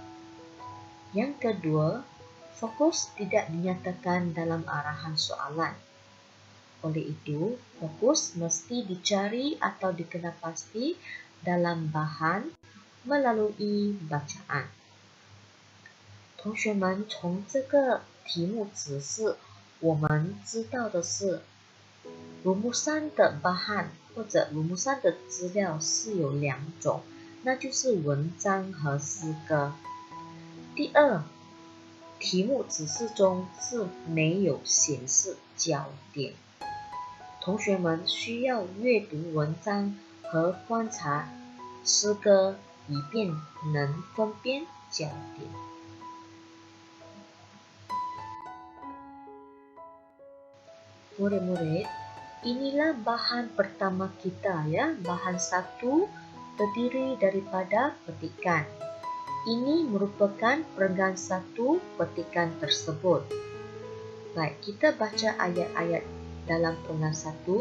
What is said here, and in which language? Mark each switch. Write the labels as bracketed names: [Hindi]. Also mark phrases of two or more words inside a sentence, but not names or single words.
[Malay] Yang kedua, fokus tidak dinyatakan dalam arahan soalan. Oleh itu, fokus mesti dicari atau dikenal pasti dalam bahan melalui bacaan. [Chinese] 同学们，从这个题目指示，我们知道的是，rumusan的bahan或者rumusan的资料是有两种，那就是文章和诗歌。第二，题目指示中是没有显示焦点，同学们需要阅读文章和观察诗歌，以便能分辨焦点。 [Malay] Murid-murid, inilah bahan pertama kita ya. Bahan satu terdiri daripada petikan. Ini merupakan perenggan satu petikan tersebut. Baik, kita baca ayat-ayat dalam perenggan satu.